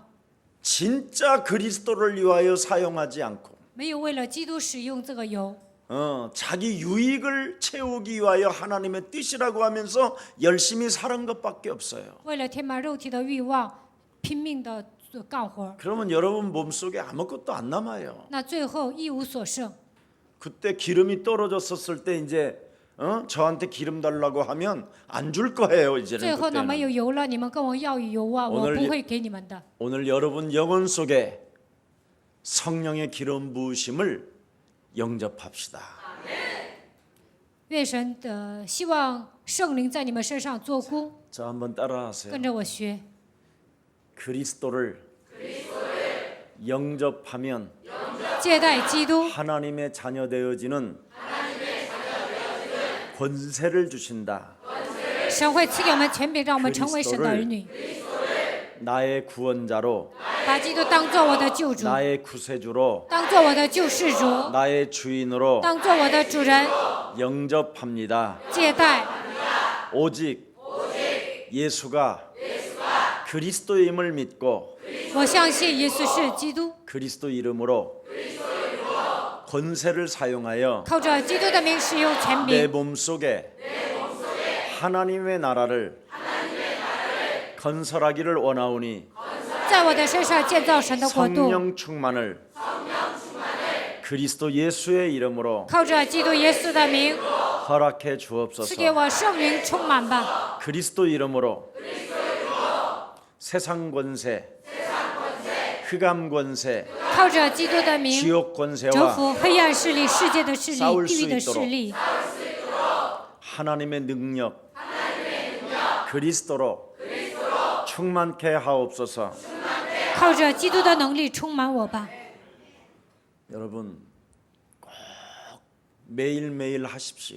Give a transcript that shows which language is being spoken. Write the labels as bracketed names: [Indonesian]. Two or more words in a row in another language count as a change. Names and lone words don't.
[Korean] 진짜 그리스도를 위하여 사용하지 않고 [Chinese] 没有为了基督使用这个油， [Korean] 자기 유익을 채우기 위하여 하나님의 뜻이라고 하면서 열심히 사는 것밖에 없어요. [Chinese] 为了填满肉体的欲望，拼命的干活， [Korean] 그러면 여러분 몸속에 아무것도 안 남아요. [Chinese] 那最后一无所剩。 [Korean] 그때 기름이 떨어졌었을 때 이제 저한테 기름 달라고 하면 안 줄 거예요. [Chinese] 最 [Korean] 이제는 [Chinese] 后呢，没 [Korean] 그때는. [Chinese] 有油了，你们跟我要油啊，我 [Korean] 오늘 [Chinese] 不会给你们的。 [Korean] 오늘 여러분 영혼 속에 성령의 기름 부으심을 영접합시다. [Chinese] 愿神的希望圣灵在你们身上做工， [Korean] 자, 한번 따라하세요. [Chinese] 跟着我学。 [Korean] 그리스도를 영접하면 [Chinese] 接待基督， [Korean] 하나님의 자녀 되어지는 권세를 주신다. [Chinese] 神会赐给我们权柄，让我们成为神的儿女， [Korean] 나의 구원자로, [Chinese] 把基督当做我的救主， [Korean] 나의 구세주로, [Chinese] 当做我的救世主， [Korean] 나의 주인으로 [Chinese] 当做我的主人 [Korean] 영접합니다. [Chinese] 接待。 [Korean] 오직 예수가 그리스도임을 믿고 [Chinese] 我相信耶稣是基督， [Korean] 그리스도 이름으로 권세를 사용하여 [Chinese] 靠着基督的名使用权 [Korean] 내 [Chinese] 柄， [Korean] 몸속에 하나님의 나라를 건설하기를 원하오니 [Chinese] 在我的身上建造神的国度， [Korean] 성령 충만을 그리스도 예수의 이름으로 [Chinese] 靠着基督耶稣的名 [Korean] 허락해 [Chinese] 赐 [Korean] 주옵소서. [Chinese] 给我圣灵充满吧。 [Korean] 그리스도 이름으로 세상 권세, 흑암 권세, [Chinese] 靠着基督的名 [Korean] 지옥 [Chinese] 征 [Korean] 권세와 [Chinese] 服黑暗势力、世界的势力、 [Korean] 싸울 [Chinese] 地狱 [Korean] 수 [Chinese] 的势 [Korean] 있도록 [Chinese] 力， [Korean] 하나님의 능력 그리스도로 충만케 하옵소서. [Chinese] 靠着基督的能力充满我吧。 [Korean] 여러분 꼭 매일매일 하십시오.